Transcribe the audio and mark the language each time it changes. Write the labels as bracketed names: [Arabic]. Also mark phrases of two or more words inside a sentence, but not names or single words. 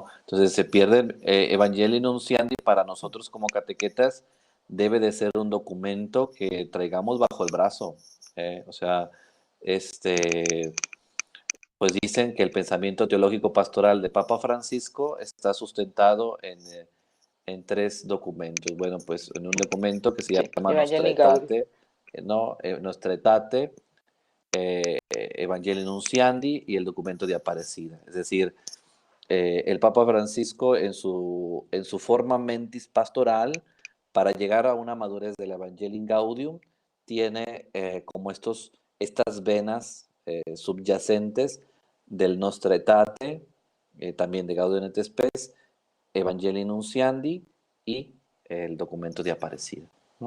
[Spanish] Entonces se pierde Evangelii Nunciandi para nosotros como catequetas debe de ser un documento que traigamos bajo el brazo. O sea, pues dicen que el pensamiento teológico pastoral de Papa Francisco está sustentado en tres documentos. Bueno, pues en un documento que se Sí, llama Nostra Evangelii Gaudium. Aetate, ¿no? Nostra Aetate, Evangelii Nunciandi y el documento de Aparecida. Es decir, el Papa Francisco en su [Latin] forma mentis [Spanish] pastoral para llegar a una madurez del Evangelii Gaudium, tiene como estas venas subyacentes del Nostra Aetate, también de Gaudium et Spes, Evangelii Nunciandi y el documento de Aparecida, ¿no?